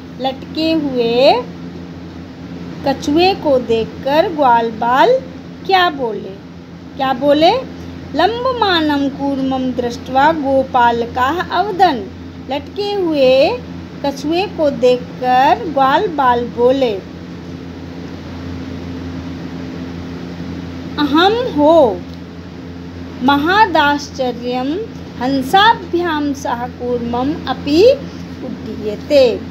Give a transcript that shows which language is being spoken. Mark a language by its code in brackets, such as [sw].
[hi] लटके हुए कछुए को देखकर ग्वाल बाल क्या बोले? क्या बोले? [sa] लंबमानं कूर्मं दृष्ट्वा गोपालकाः अवदन्। [hi] लटके हुए कछुए को देखकर ग्वाल बाल बोले, [sa] अहम हो महादाश्चर्यं हंसाभ्यां सह कूर्मम् अपि उड्डीयते।